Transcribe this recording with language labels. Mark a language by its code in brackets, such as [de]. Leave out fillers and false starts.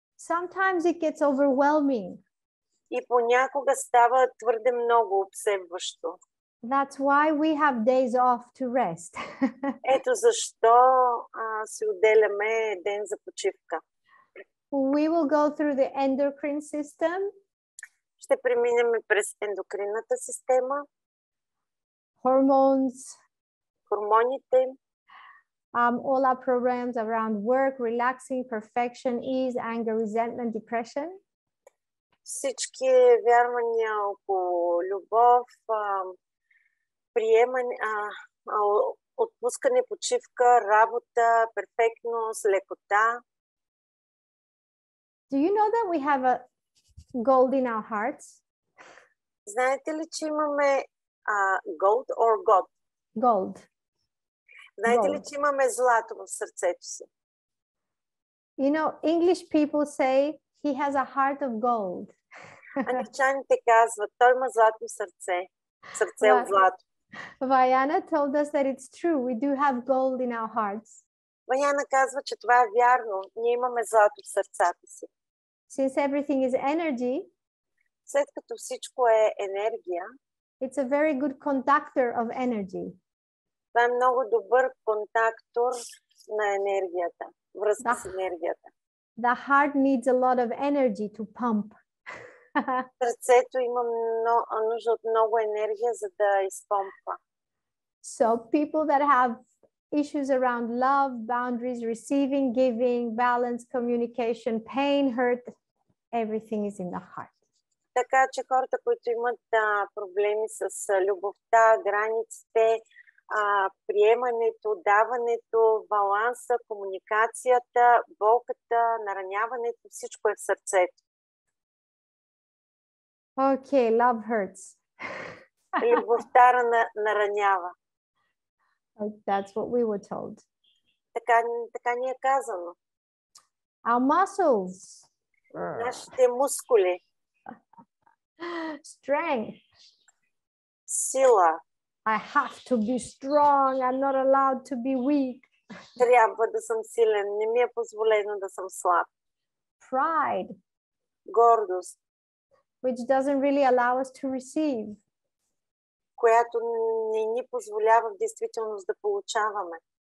[en] Sometimes it gets overwhelming. [bg] И понякога става твърде много обсебващо. [en] That's why we have days off to rest. [bg] Ето защо си отделяме ден за почивка. [en] We will go through the endocrine system. [bg] Ще преминем през ендокринната система. [en] Hormones. [bg] Хормоните. [en] All our programs around work, relaxing, perfection, ease, anger, resentment, depression. [bg] Всички вярвания около любов, приемане, отпускане, почивка, работа, перфектност, лекота. [en] Do you know that we have a gold in our hearts? [bg] Знаете ли, че имаме [en] gold or God? Gold. [bg] Знаете ли, че имаме злато в сърцето си? [en] You know, English people say he has a heart of gold. [bg] Англичаните казват, той има златно сърце. Сърце от злато. [en] Vayana told us that it's true. We do have gold in our hearts. [bg] Ваяна казва, че това е вярно. Ние имаме злато в сърцата си. [en] Since everything is energy, [bg] след като всичко е енергия, [en] it's a very good conductor of energy. [bg] Това е много добър контактор на енергията, връзка с енергията. [en] The heart needs a lot of energy to pump. [bg] Сърцето има нужда от много енергия, за да изпомпва. [en] So people that have issues around love, boundaries, receiving, giving, balance, communication, pain, hurt, everything is in the heart. [bg] Така че хората, които имат проблеми с любовта, границите, приемането, даването, баланса, комуникацията, болката, нараняването, всичко е в сърцето. [en] Okay, love hurts. [bg] Любовта наранява. [en] That's what we were told. [bg] Така ни е казано. [en] Our muscles. [bg] Нашите мускули. [en] Strength. [bg] Сила. [en] I have to be strong. I'm not allowed to be weak. [bg] Трябва да съм силен. Не ми е позволено да съм слаб. [en] Pride. [bg] Гордост. [en] Which doesn't really allow us to receive. [bg] Която не ни позволява в действителност да получаваме.